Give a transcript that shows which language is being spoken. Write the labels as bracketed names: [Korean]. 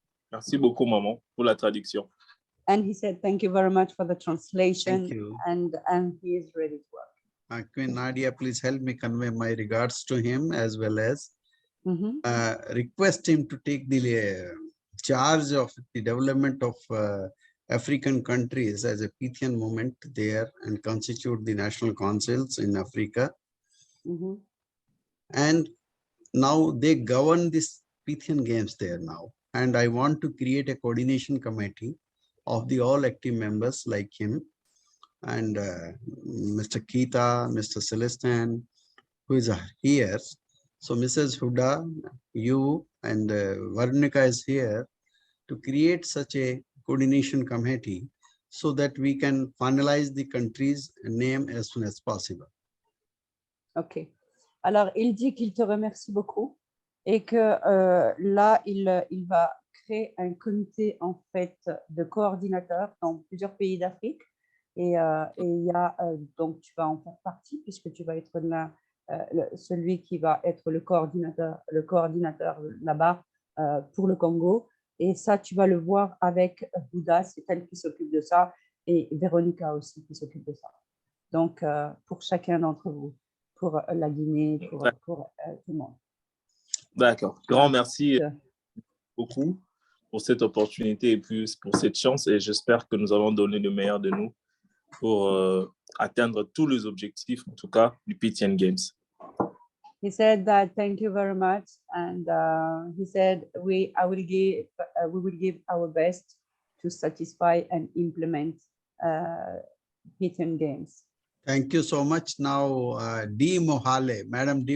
[French] Merci beaucoup, maman, pour la traduction. [English] And he said, thank you very much for the translation. Thank you. And he is ready to work. Queen Nadia, please help me convey my regards to him as well as request him to take the charge of the development of African countries as a Pythian movement there and constitute the national councils in Africa. And now they govern this Pythian Games there now. And I want to create a coordination committee of the all active members like him and Mr. Keita, Mr. Celestin, who is here. So Mrs. Huda, you and Varnika is here to create such a coordination committee so that we can finalize the country's name as soon as possible. Okay. [French] Alors, il dit qu'il te remercie beaucoup et que là, il va créer un comité en fait de coordinateurs dans plusieurs pays d'Afrique. Et il y a, donc, tu vas en faire partie puisque tu vas être là, celui qui va être le coordinateur là-bas pour le Congo. Et ça, tu vas le voir avec Bouddha, c'est elle qui s'occupe de ça, et Véronica aussi qui s'occupe de ça. Donc, pour chacun d'entre vous, pour la Guinée, pour tout le monde. D'accord. Grand merci beaucoup pour cette opportunité et puis pour cette chance. Et j'espère que nous avons donné le meilleur de nous pour atteindre tous les objectifs, en tout cas, du Pythian Games. [English] He said that thank you very much, and he said we will give our best to satisfy and implement Pythian Games. Thank you so much. Now, D. Mohale, Madam D.